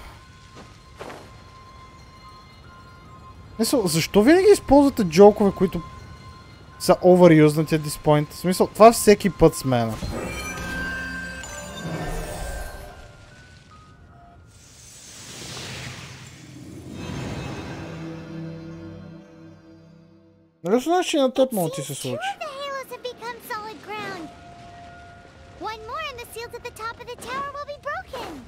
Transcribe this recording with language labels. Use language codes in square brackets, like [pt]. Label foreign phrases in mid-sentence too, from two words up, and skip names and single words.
[bg] Мисъл, защо винаги използвате джокове, които са [en] overused at this point? [bg] В смисъл, това всеки път с мен. Нали знаеш, че на теб мога ти се случи? [en] The halos have become solid ground. One more and the seals at the top of the tower will be broken.